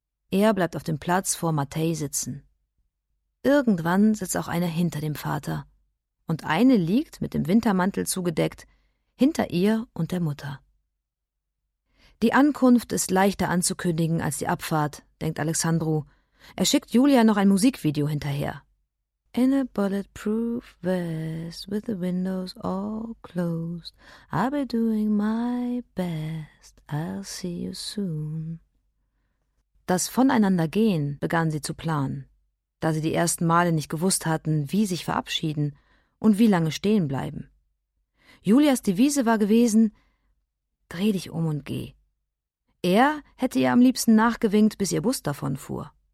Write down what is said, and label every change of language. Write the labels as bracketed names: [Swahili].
[German] Er bleibt auf dem Platz vor Matej sitzen. Irgendwann sitzt auch einer hinter dem Vater. Und eine liegt, mit dem Wintermantel zugedeckt, hinter ihr und der Mutter. Die Ankunft ist leichter anzukündigen als die Abfahrt, denkt Alexandru, Er schickt Julia noch ein Musikvideo hinterher. [English] In a bulletproof vest with the windows all closed, I'll be doing my best, I'll see you soon. [German] Das Voneinandergehen begannen sie zu planen, da sie die ersten Male nicht gewusst hatten, wie sich verabschieden und wie lange stehen bleiben. Julias Devise war gewesen, dreh dich um und geh. Er hätte ihr am liebsten nachgewinkt, bis ihr Bus davonfuhr.